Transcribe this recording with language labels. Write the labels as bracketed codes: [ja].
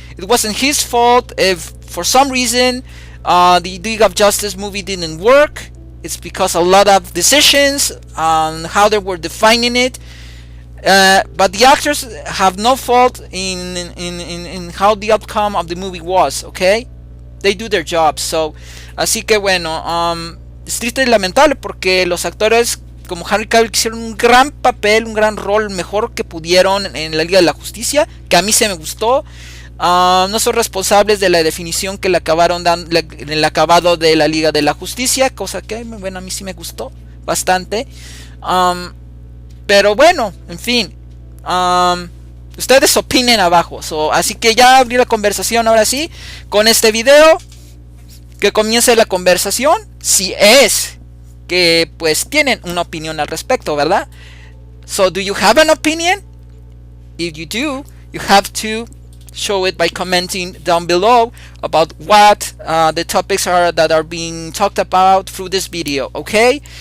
[en] It wasn't his fault if for some reason the League of Justice movie didn't work. It's because a lot of decisions on how they were defining it. But the actors have no fault in how the outcome of the movie was, okay? They do their job. [es] So, así que bueno, es triste y lamentable porque los actores como Henry Cavill hicieron un gran papel, un gran rol, mejor que pudieron en la Liga de la Justicia, que a mí se me gustó. No son responsables de la definición que le acabaron dando en el acabado de la Liga de la Justicia, cosa que bueno, a mí sí me gustó bastante. Pero bueno, en fin, ustedes opinen abajo. Así que ya abrí la conversación ahora sí con este video. Que comience la conversación, si es que pues tienen una opinión al respecto, ¿verdad? [en] So, do you have an opinion? If you do, you have to show it by commenting down below about what the topics are that are being talked about through this video, okay?